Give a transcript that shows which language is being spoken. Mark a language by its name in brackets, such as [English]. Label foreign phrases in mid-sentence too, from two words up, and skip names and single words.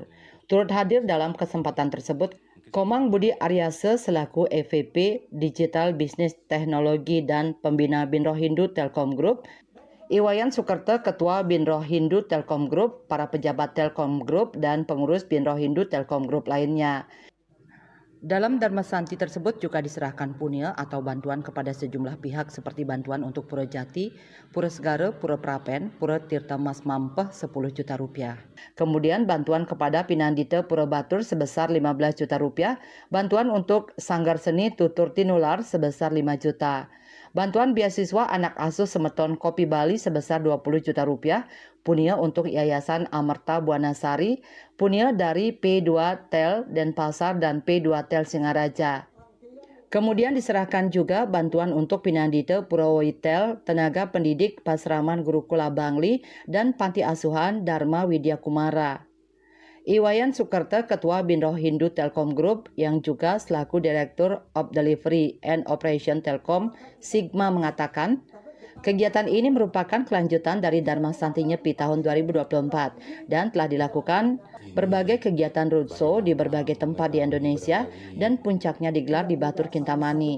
[Indonesian] Turut hadir dalam kesempatan tersebut Komang Budi Aryase selaku EVP [English] Digital Business [Indonesian] Teknologi dan Pembina Binro Hindu Telkom Group, Iwayan Sukerto, Ketua Binro Hindu Telkom Group, para pejabat Telkom Group, dan pengurus Binro Hindu Telkom Group lainnya. Dalam Dharma Santi tersebut juga diserahkan punia atau bantuan kepada sejumlah pihak seperti bantuan untuk Pura Jati, Pura Segara, Pura Prapen, Pura Tirta Mas Mampeh 10 juta rupiah. Kemudian bantuan kepada Pinandita Pura Batur sebesar 15 juta rupiah, bantuan untuk Sanggar Seni Tutur Tinular sebesar 5 juta. Bantuan beasiswa anak asuh Semeton Kopi Bali sebesar 20 juta rupiah, punia untuk Yayasan Amerta Buanasari, punia dari P2 Tel Denpasar dan P2 Tel Singaraja. Kemudian diserahkan juga bantuan untuk Pinandita Purwoitel, tenaga pendidik Pasraman Gurukula Bangli, dan Panti Asuhan Dharma Widya Kumara. Iwayan Sukerto, Ketua Binro Hindu Telkom Group yang juga selaku [English] Director of Delivery and Operation [Indonesian] Telkom Sigma mengatakan, kegiatan ini merupakan kelanjutan dari Dharma Santi Nyepi tahun 2024 dan telah dilakukan berbagai kegiatan roadshow di berbagai tempat di Indonesia dan puncaknya digelar di Batur Kintamani.